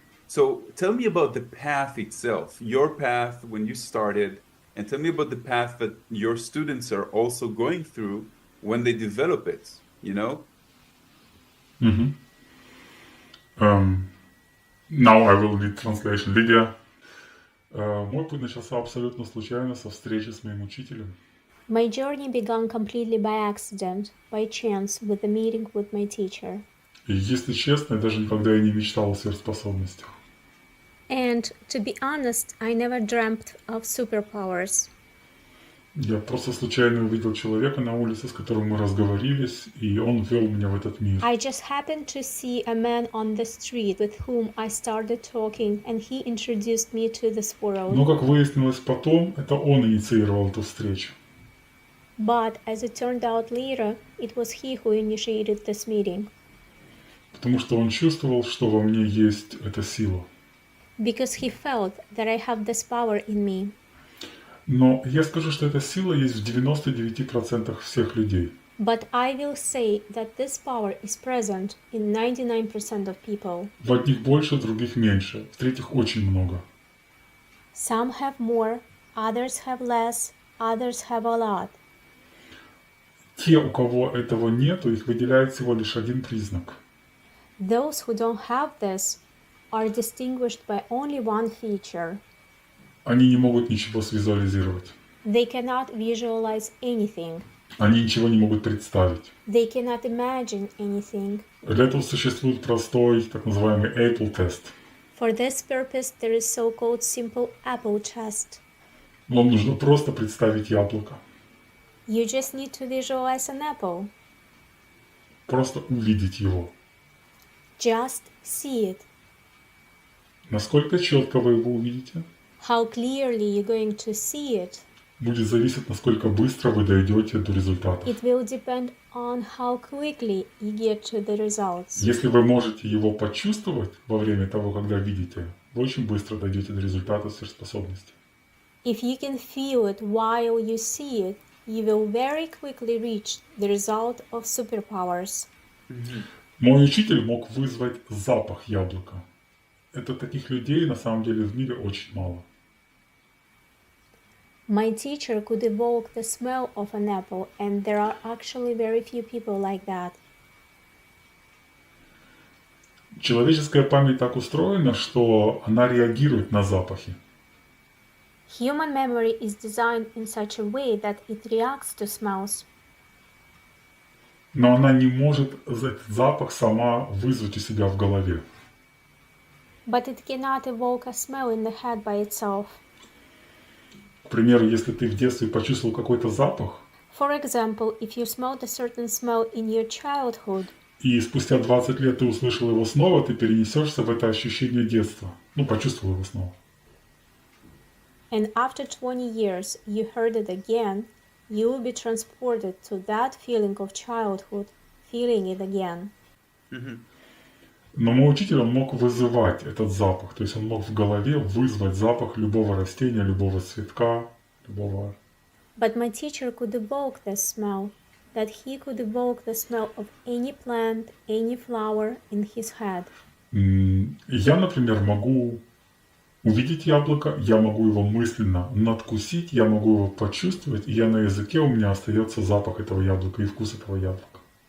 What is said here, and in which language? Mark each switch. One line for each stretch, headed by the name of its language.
English: So tell me about the path itself, your path when you started, and tell me about the path that your students are also going through when they develop it, Now I will need translation.
Russian: Lydia, мой путь начался абсолютно случайно со встречи с моим учителем.
English: My journey began completely by accident, by chance, with the meeting with my teacher.
Russian: И если честно, я даже никогда и не мечтал о сверхспособностях.
English: And, to be honest, I never dreamt of superpowers.
Russian: Я просто случайно увидел человека на улице, с которым мы разговорились, и он ввел меня в этот мир.
English: I just happened to see a man on the street with whom I started talking, and he introduced me to this world.
Russian: Но, как выяснилось потом, это он инициировал эту встречу.
English: But, as it turned out later, it was he who initiated this meeting.
Russian: Потому что он чувствовал, что во мне есть эта сила.
English: Because he felt that I have this power in me.
Russian: Но я скажу, что эта сила есть в 99% всех людей.
English: But I will say that this power is present in 99% of people.
Russian: В одних больше, в других меньше. В-третьих, очень много.
English: Some have more, others have less, others have a lot.
Russian: Те, у кого этого нету, их выделяет всего лишь один признак.
English: Those who don't have this are distinguished by only one feature.
Russian: Они не могут ничего свизуализировать.
English: They cannot visualize anything.
Russian: Они ничего не могут представить.
English: They cannot imagine anything.
Russian: Для этого существует простой, так называемый Apple тест.
English: For this purpose, there is so-called simple apple test.
Russian: Вам нужно просто представить яблоко.
English: You just need to visualize an apple.
Russian: Просто увидеть его.
English: Just see it.
Russian: Насколько четко вы его увидите,
English: How clearly you're going to see it,
Russian: будет зависеть, насколько быстро вы дойдете до результата.
English: it will depend on how quickly you get to the results.
Russian: Если вы можете его почувствовать во время того, когда видите, вы очень быстро дойдете до результата сверхспособности.
English: If you can feel it while you see it, you will very quickly reach the result of superpowers.
Russian: Мой учитель мог вызвать запах яблока. Это таких людей на самом деле в мире очень мало.
English: My teacher could evoke the smell of an apple, and there are actually very few people like that.
Russian: Человеческая память так устроена, что она реагирует на запахи.
English: Human memory is designed in such a way that it reacts to smells.
Russian: Но она не может этот запах сама вызвать у себя в голове.
English: But it cannot evoke a smell in the head by itself.
Russian: К примеру, если ты в детстве почувствовал какой-то запах,
English: For example, if you smelled a certain smell in your childhood,
Russian: и спустя 20 лет ты услышал его снова, ты перенесешься в это ощущение детства. Почувствовал его снова.
English: and after 20 years you heard it again, you will be transported to that feeling of childhood, feeling it again.
Russian: Но мой учитель, он мог вызывать этот запах, то есть он мог в голове вызвать запах любого растения, любого цветка, любого...
English: But my teacher could evoke the smell, that he could evoke the smell of any plant, any flower in his head.
Russian: Я, например, могу увидеть яблоко, я могу его мысленно надкусить, я могу его почувствовать, и на языке у меня остается запах этого яблока и вкус этого яблока.